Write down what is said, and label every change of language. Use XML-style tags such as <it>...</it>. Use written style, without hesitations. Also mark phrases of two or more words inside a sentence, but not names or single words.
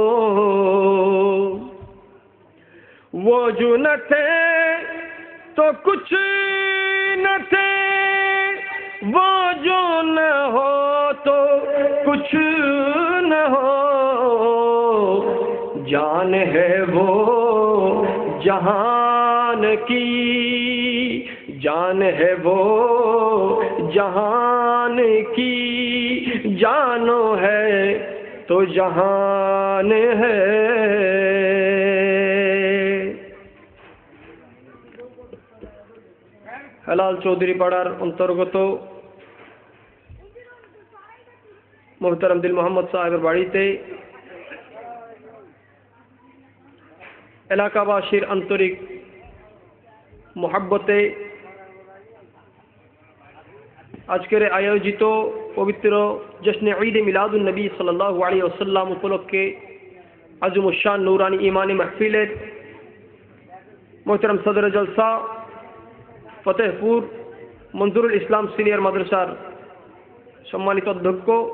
<ur>وہ جو نہ تھے تو کچھ نہ تھے وہ جو نہ ہو تو کچھ نہ ہو جان ہے وہ جہان کی جان ہے وہ جہان کی جانو ہے تو جہان ہے</ur> <bn>হেলাল চৌধুরী পাড়ার অন্তর্গত মোহতারাম দিল মোহাম্মদ সাহেবের বাড়িতে এলাকাবাসীর আন্তরিক মহাব্বতে আজকের আয়োজিত পবিত্র জশ্নে ঈদ মিলাদুন নবী</bn> <ar>صلى الله عليه وسلم</ar> <bn>উপলক্ষে আজমুশ শান নূরানী ইমানি মাহফিলের মোহতারাম সদর জলসা ফতেহপুর মনজুরুল ইসলাম সিনিয়র মাদ্রাসার সম্মানিত অধ্যক্ষ</bn>